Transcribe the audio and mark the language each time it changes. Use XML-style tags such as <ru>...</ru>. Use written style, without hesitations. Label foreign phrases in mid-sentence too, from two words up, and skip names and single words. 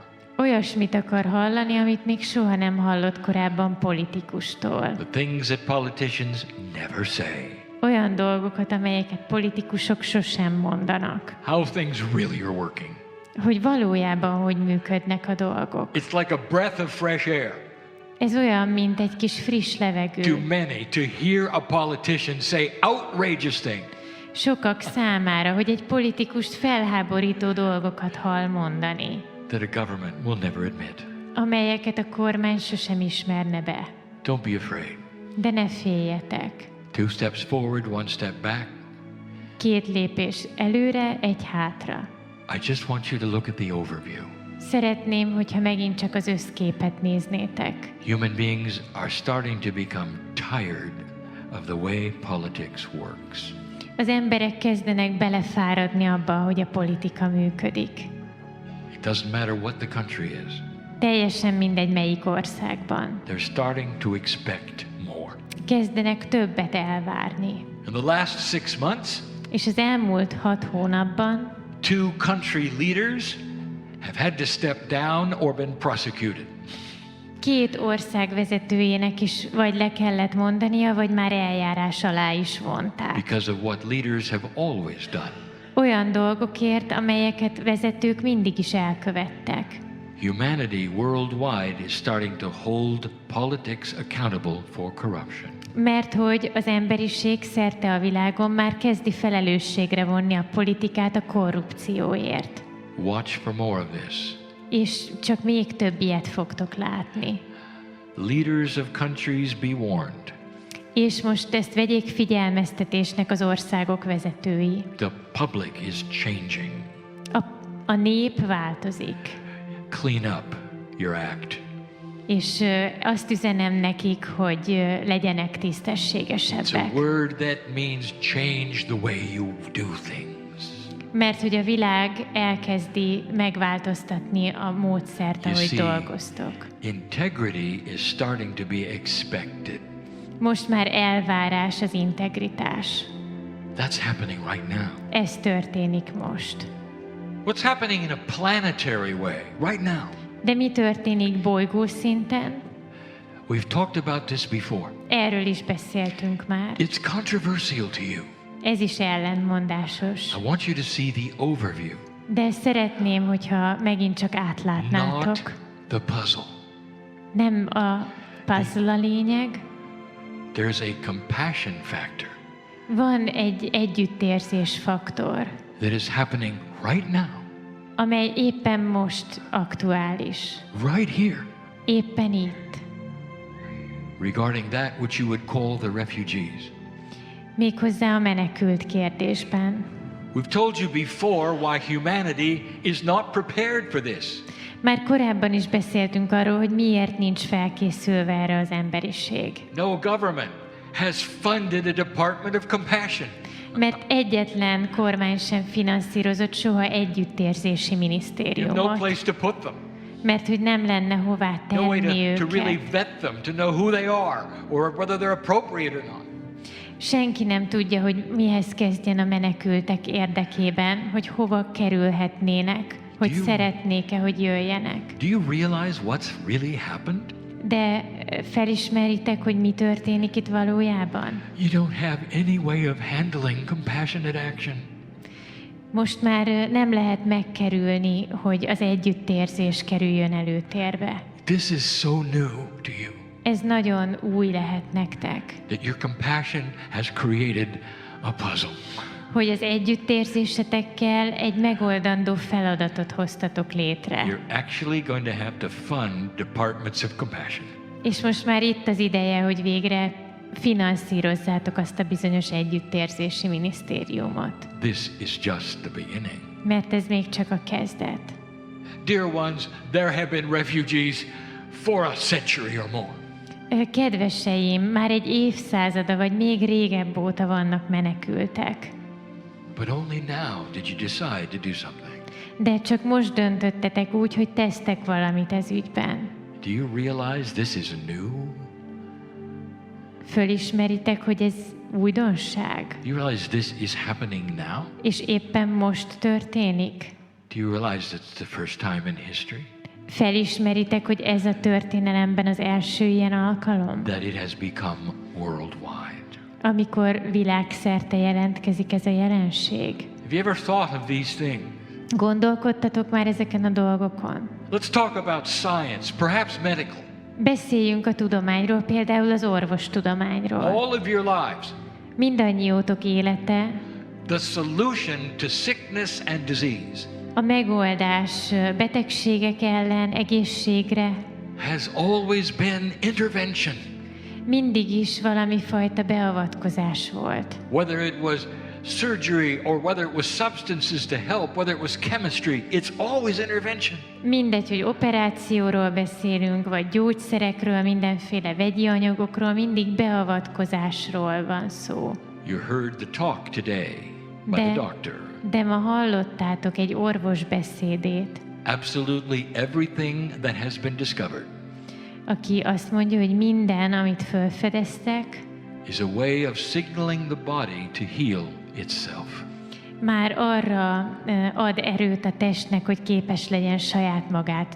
<hu>olyasmit akar hallani, amit még soha nem hallott korábban politikustól.</hu> <en>The things that politicians never say.</en> <hu>Olyan dolgokat, amelyeket politikusok sosem mondanak.</hu> <en>How things really are working.</en> <hu>Hogy valójában hogy működnek a dolgok.</hu> <en>It's like a breath of fresh air</en> <hu>Ez olyan, mint egy kis friss</hu> <en>to</en> <hu>levegő.</hu> <en>many to hear a politician say outrageous things.</en> <hu>Sokak számára, hogy egy politikust felháborító dolgokat hall mondani,</hu> <en>That a government will never admit.</en> <hu>amelyeket a kormány sosem ismerne be.</hu> <en>Don't be afraid.</en> <hu>De ne féljetek.</hu> <en>2 steps forward, 1 step back.</en> <hu>2 lépés előre, 1 hátra.</hu> <en>I just want you to look at the overview.</en> <hu>Szeretném, hogyha megint csak az összképet néznétek.</hu> <en>Human beings are starting to become tired of the way politics works.</en> <hu>Az emberek kezdenek belefáradni abba, hogy a politika működik.</hu> <en>It doesn't matter what the country is.</en> <hu>Teljesen mindegy, melyik országban.</hu> <en>They're starting to expect more.</en> <hu>Kezdenek többet elvárni.</hu> <en>In the last 6 months,</en> <hu>És az elmúlt 6 hónapban</hu> <en>2 country leaders have had to step down or been prosecuted.</en> <hu>2 ország vezetőjének is vagy le kellett mondania, vagy már eljárás alá is vonták.</hu> <en>Because of what leaders have always done.</en> <hu>Olyan dolgokért, amelyeket vezetők mindig is elkövettek.</hu> <en>Humanity worldwide is starting to hold politics accountable for corruption.</en> <hu>Mert hogy az emberiség szerte a világon már kezdi felelősségre vonni a politikát a korrupcióért.</hu> <en>Watch for more of this.</en> <hu>És csak még több ilyet fogtok látni.</hu> <en>Leaders of countries be warned.</en> <hu>És most ezt vegyék figyelmeztetésnek az országok vezetői.</hu> <en>The public is changing.</en> <hu>A nép változik.</hu> <en>Clean up your act.</en> <hu>És azt üzenem nekik, hogy legyenek</hu> <en>It's a</en> <hu>tisztességesebbek.</hu> <en>word that means change the way you do things.</en> <hu>Mert hogy a világ elkezdi megváltoztatni a módszert,</hu> <en>You</en> <hu>ahogy</hu> <en>see,</en> <hu>dolgoztok.</hu> <en>Integrity is starting to be expected.</en> <hu>Most már elvárás az integritás.</hu> <en>That's happening right now.</en> <hu>Ez történik most.</hu> <en>What's happening in a planetary way right now?</en> <hu>De mi történik bolygószinten?</hu> <en>We've talked about this before.</en> <hu>Erről is beszéltünk már.</hu> <en>It's controversial to you.</en> <hu>Ez is ellentmondásos.</hu> <en>I want you to see the overview,</en> <hu>De szeretném, hogyha megint csak</hu> <en>not</en> <hu>átlátnátok.</hu> <en>the puzzle.</en> <hu>Nem a puzzle a lényeg.</hu> <en>There's a compassion factor</en> <hu>Van egy együttérzés faktor,</hu> <en>that is happening right now,</en> <hu>amely éppen most aktuális.</hu> <en>right here,</en> <hu>Éppen itt.</hu> <en>regarding that which you would call the refugees.</en> <hu>Méghozzá a menekült kérdésben.</hu> <en>We've told you before why humanity is not prepared for this.</en> <hu>Már korábban is beszéltünk arról, hogy miért nincs felkészülve erre az emberiség.</hu> <en>No government has funded a department of compassion.</en> <hu>Mert egyetlen kormány sem finanszírozott soha együttérzési</hu> <en>You have no</en> <hu>minisztériumot.</hu> <en>place to put them,</en> <hu>Mert hogy nem lenne hová</hu> <en>no way</en> <hu>tenni</hu> <en>to really</en> <hu>őket.</hu> <en>vet them, to know who they are or whether they're appropriate or not.</en> <hu>Senki nem tudja, hogy mihez kezdjen a menekültek érdekében, hogy hova kerülhetnének, hogy</hu> <en>Do you-</en> <hu>szeretnék-e, hogy jöjjenek.</hu> <en>Do you realize what's really happened?</en> <hu>De felismeritek, hogy mi történik itt valójában?</hu> <en>You don't have any way of handling compassionate action.</en> <hu>Most már nem lehet megkerülni, hogy az együttérzés kerüljön előtérbe.</hu> <en>This is so new to you</en> <hu>Ez nagyon új lehet nektek,</hu> <en>that your compassion has created a puzzle.</en> <hu>hogy az együttérzésetekkel egy megoldandó feladatot hoztatok létre.</hu> <en>You're actually going to have to fund departments of compassion.</en> <hu>És most már itt az ideje, hogy végre finanszírozzátok azt a bizonyos együttérzési minisztériumot.</hu> <en>This is just the beginning.</en> <hu>Mert ez még csak a kezdet.</hu> <en>Dear ones, there have been refugees for a century or more.</en> <hu>Kedveseim, már egy évszázada vagy még régebb óta vannak menekültek.</hu> <en>But only now did you decide to do something.</en> <hu>De csak most döntöttetek úgy, hogy tesztek valamit ez ügyben.</hu> <en>Do you realize this is new?</en> <hu>Fölismeritek, hogy ez újdonság?</hu> <en>Do you realize this is happening now?</en> <hu>És éppen most történik?</hu> <en>Do you realize it's the first time in history</en> <hu>Felismeritek, hogy ez a történelemben az első ilyen alkalom?</hu> <en>that it has become worldwide?</en> <hu>Amikor világszerte jelentkezik ez a jelenség.</hu> <en>Have you ever thought of these things?</en> <hu>Gondolkodtatok már ezeken a dolgokon?</hu> <en>Let's talk about science, perhaps medical.</en> <hu>Beszéljünk a tudományról, például az orvostudományról.</hu> <en>All of your lives,</en> <hu>Mindannyiótok élete</hu> <en>the solution to sickness and disease</en> <hu>a megoldás betegségek ellen, egészségre</hu> <en>has always been intervention.</en> <hu>mindig is valami fajta beavatkozás volt.</hu> <en>Whether it was surgery or whether it was substances to help, whether it was chemistry, it's always intervention.</en> <hu>Mindegy, hogy operációról beszélünk, vagy gyógyszerekről, mindenféle vegyi anyagokról, mindig beavatkozásról van szó.</hu> <en>You heard the talk today by the doctor.</en> <hu>De ma hallottátok egy orvos beszédét,</hu> <en>Absolutely everything that has been discovered</en> <hu>aki azt mondja, hogy minden, amit felfedeztek,</hu> <en>is a way of signaling the body to heal itself.</en> <hu>már arra ad erőt a testnek, hogy képes legyen saját magát</hu>